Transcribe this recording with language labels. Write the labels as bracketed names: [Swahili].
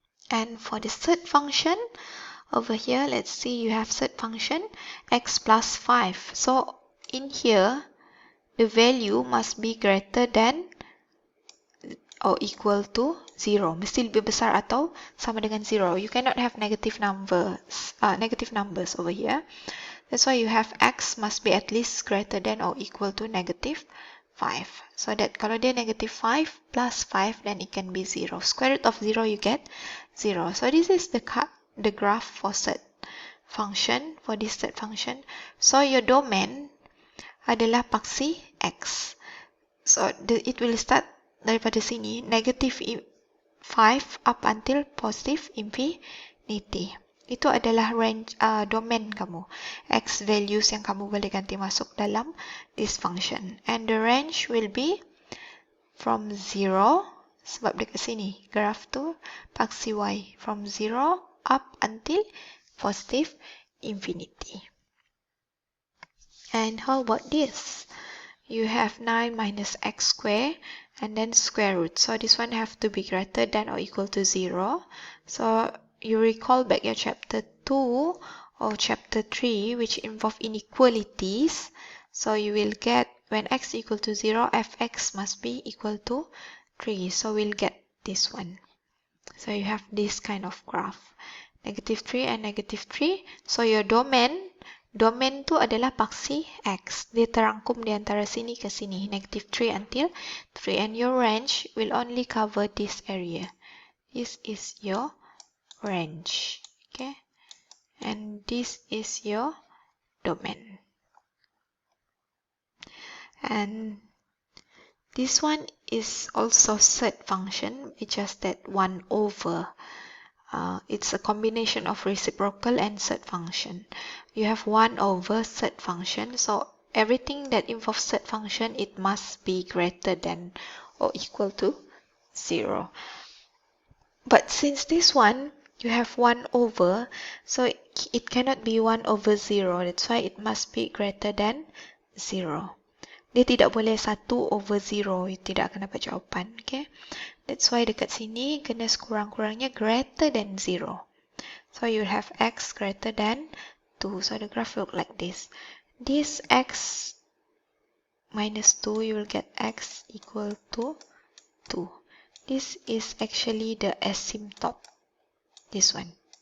[English] And for the third function over here, let's see, you have third function x plus 5. So in here the value must be greater than or equal to 0. [Malay] Mesti lebih besar atau sama dengan 0. [English] You cannot have negative numbers over here. That's why you have x must be at least greater than or equal to -5. So that [Malay] kalau dia [English] -5 plus 5, then it can be 0. Square root of 0, you get 0. So this is the graph for third function, for this third function. So your domain [Malay] adalah paksi x. [English] So it will start [Malay] daripada sini, [English] -5 up until positive infinity. [Malay] Itu adalah range domain kamu, [English] x values [Malay] yang kamu boleh ganti masuk dalam [English] this function. And the range will be from 0, [Malay] sebab dekat sini graph tu paksi y, [English] from 0 up until positive infinity. And how about this? You have 9 minus x squared and then square root. So this one have to be greater than or equal to 0. So you recall back your chapter 2 or chapter 3, which involve inequalities. So you will get when x equal to 0, fx must be equal to 3. So we'll get this one. So you have this kind of graph, -3 and -3. So your domain [Malay] tu adalah paksi x. Dia terangkum di antara sini ke sini, -3 until 3. [English] And your range will only cover this area. This is your range. Okay, and this is your domain. And This one is also set function, it's just that 1 over. It's a combination of reciprocal and set function. You have 1 over set function, so everything that involves set function, it must be greater than or equal to 0. But since this one, you have 1 over, so it cannot be 1 over 0. That's why it must be greater than 0. [Malay] Dia tidak boleh 1 over 0, tidak akan dapat jawapan. [English] Okay? That's why [Malay] dekat sini kena sekurang-kurangnya [English] greater than 0. So you have x greater than 2. So the graph will look like this. This x minus 2, you will get x equal to 2. This is actually the asymptote. This one.